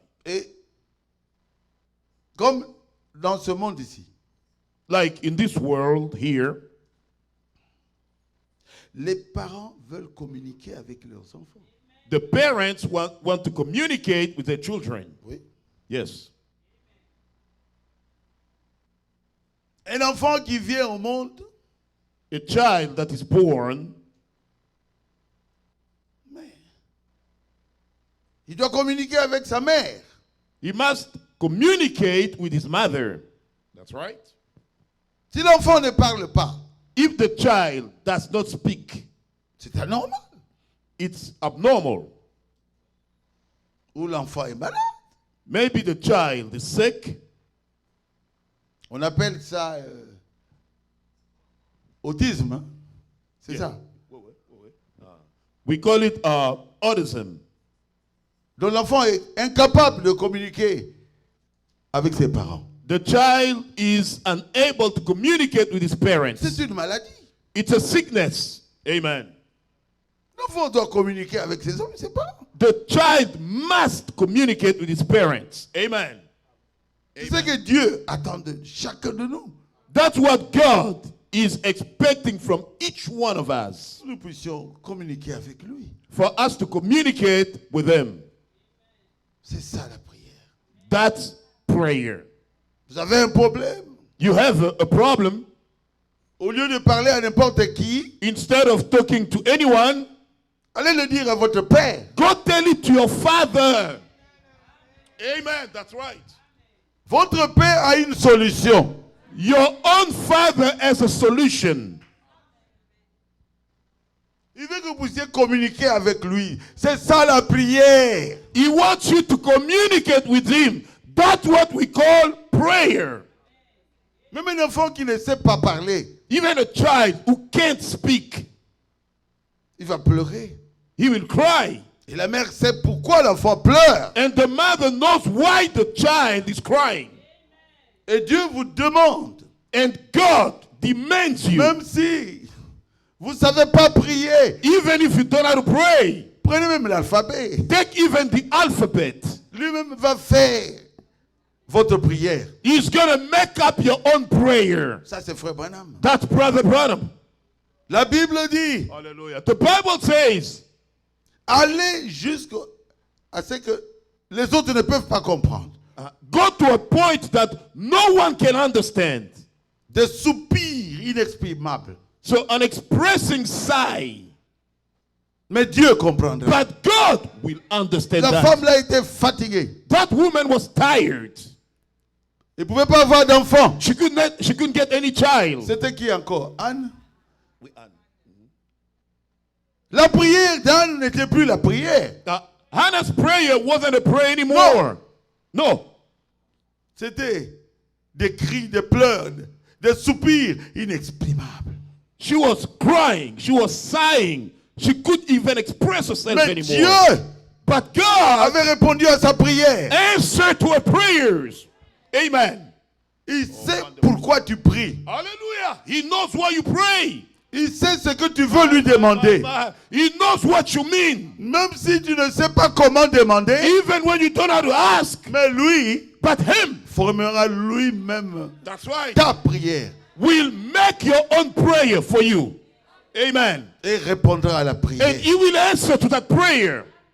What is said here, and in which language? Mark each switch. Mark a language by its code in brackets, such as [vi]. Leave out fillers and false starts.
[fr] Et comme dans ce monde ici, [en] Like in this world here, [fr] Les parents veulent communiquer avec leurs enfants. [en] The parents want to communicate with their children. [fr] Oui. [en] Yes. [fr] Un enfant qui vient au monde, [en] A child that is born, [fr] mais il doit communiquer avec sa mère. [en] he must communicate with his mother. That's right. [fr] Si l'enfant ne parle pas, [en] If the child does not speak, [fr] c'est anormal. [en] it's abnormal. [fr] Ou l'enfant est malade. [en] Maybe the child is sick. [fr] On appelle ça autisme. Hein? C'est [en] Yeah. [fr] ça. [en] We call it autism. [fr] Donc l'enfant est incapable de communiquer avec ses parents. [en] The child is unable to communicate with his parents. [fr] C'est une maladie. [en] It's a sickness. Amen. [fr] L'enfant doit communiquer avec ses hommes, ses parents. [en] The child must communicate with his parents. Amen. [fr] C'est ce que Dieu attend de chacun de nous. [en] That's what God is expecting from each one of us. [fr] Nous puissions communiquer avec lui. [en] For us to communicate with him. [fr] C'est ça la prière. [en] That's prayer. [fr] Vous avez un problème. [en] You have a problem. [fr] Au lieu de parler à n'importe qui, [en] Instead of talking to anyone, [fr] allez le dire à votre père. [en] go tell it to your father. Amen. That's right. [fr] Votre père a une solution. [en] Your own father has a solution. [fr] Il veut que vous puissiez communiquer avec lui. C'est ça la prière. [en] He wants you to communicate with him. That's what we call prayer. [fr] Même un enfant qui ne sait pas parler, [en] Even a child who can't speak, [fr] il va pleurer. [en] he will cry. [fr] Et la mère sait pourquoi l'enfant pleure. [en] And the mother knows why the child is crying. [fr] Et Dieu vous demande, [en] And God demands you, [fr] même si vous ne savez pas prier, [en] even if you don't know how to pray, [fr] prenez même l'alphabet. [en] take even the alphabet. [fr] Lui-même va faire votre prière. [en] He's going to make up your own prayer. [fr] Ça, c'est Frère Branham. [en] That's Brother Branham. [fr] La Bible dit, [en] Hallelujah. The Bible says, [fr] allez jusqu'à ce que les autres ne peuvent pas comprendre. [en] go to a point that no one can understand. [fr] Des soupirs inexprimables. [en] So an expressing sigh. [fr] Mais Dieu comprendra. [en] But God will understand [fr] La [en] that. [fr] femme là était fatiguée. [en] That woman was tired. [fr] Elle ne pouvait pas avoir d'enfant. [en] She couldn't get any child. [fr] C'était qui encore? Anne? Oui, Anne. La prière d'Anne n'était plus la prière. [en] Hannah's prayer wasn't a prayer anymore. No. [fr] C'était des cris, des pleurs, des soupirs inexprimables. [en] She was crying. She was sighing. She couldn't even express herself [fr] Mais [en] anymore. [fr] Dieu [en] But God [fr] avait répondu à sa prière. [en] answered to her prayers. Amen. [fr] Il sait pourquoi tu pries. [en] Hallelujah. He knows why you pray. [fr] Il sait ce que tu veux lui demander. [en] He knows what you mean. [fr] Même si tu ne sais pas comment demander, [en] Even when you don't know how to ask. [fr] mais lui [en] But him, [fr] formera lui-même [en] that's right, [fr] ta prière [en] will make your own prayer for you. Amen. [fr] et répondra à la [en] And [fr] prière. [en] he will answer to that prayer.